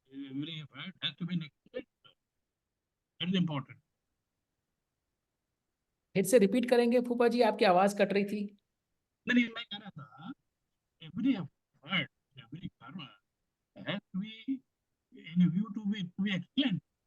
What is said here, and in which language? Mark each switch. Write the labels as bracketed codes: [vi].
[en] Every effort has to be neglected. That is important. [hi] फिर से repeat करेंगे फूफा जी, आपकी आवाज कट रही थी. नहीं, मैं कह रहा था, [en] every effort, every karma has to be in view to be excellent.